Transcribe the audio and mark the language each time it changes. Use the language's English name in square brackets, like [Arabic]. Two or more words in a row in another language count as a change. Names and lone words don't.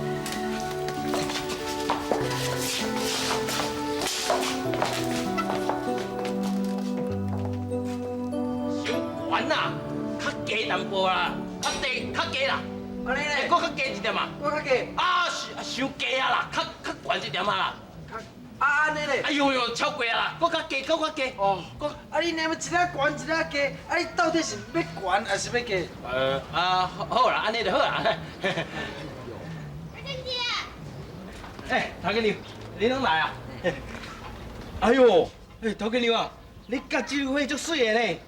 [Min Nan Chinese] 伤悬啦，较低淡薄啦，较低啦。安尼咧，搁较低一点啊。我较低。啊，伤低啊啦，较悬一点啊啦。啊安尼咧。哎呦呦，超过啊啦，搁较低，搁较低。哦，啊你那么一个悬一个低，啊你到底是要悬还是要低？好啦，安尼就好啦。哎，头家娘，你拢来啊？哎呦，哎，头家娘啊，你甲这位足水的呢。